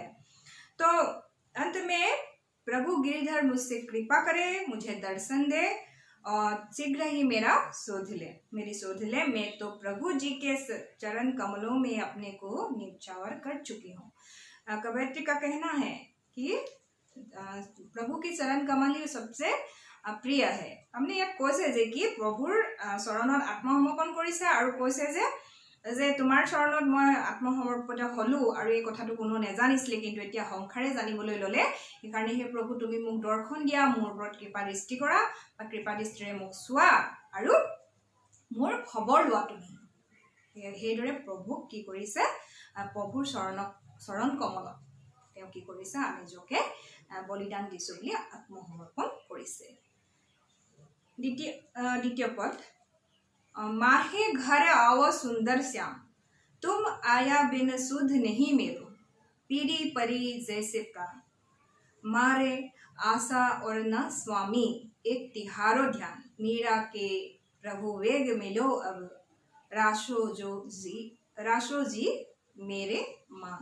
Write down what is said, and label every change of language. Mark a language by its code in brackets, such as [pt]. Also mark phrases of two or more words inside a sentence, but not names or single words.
[hi] तो अंत में प्रभु गिरिधर मुझसे कृपा करे मुझे दर्शन दे और शीघ्र ही मेरा शोध ले मेरी शोध ले। मैं तो प्रभु जी के चरण कमलों में अपने को न्यौछावर कर चुकी हूँ। कवयित्री का कहना है कि प्रभु की चरण कमल ही सबसे प्रिय है। [as] हमने ইয়াত কৈছে যে কি প্ৰভুৰ চৰণত আত্মসমৰ্পণ কৰিছে আৰু কৈছে যে তোমাৰ চৰণত মই আত্মসমৰ্পিত হলো আৰু এই কথাটো কোনো নেজানিছিলে কিন্তু এতিয়া সংসাৰে জানিবলৈ ললে সেইকাৰণে হে প্ৰভু তুমি মোক দৰ্শন দিয়া মোৰ ওপৰত কৃপা দৃষ্টি কৰা বা কৃপা দৃষ্টিৰে মোক চোৱা আৰু মোৰ খবৰ লোৱা তুমি। সেইদৰে প্ৰভুক কি কৰিছে প্ৰভুৰ চৰণ কমলত তেওঁ কি কৰিছে আমি নিজকে বলিদান দিছো বুলি আত্মসমৰ্পণ কৰিছে। [hi] द्वितीय पद माहे घर आओ सुंदर श्याम तुम आया बिन सुध नहीं मेरो पीरी परी जैसे प्राण मारे आशा और न स्वामी एक तिहारो ध्यान मीरा के प्रभु वेग मिलो अब राशो जी मेरे मान।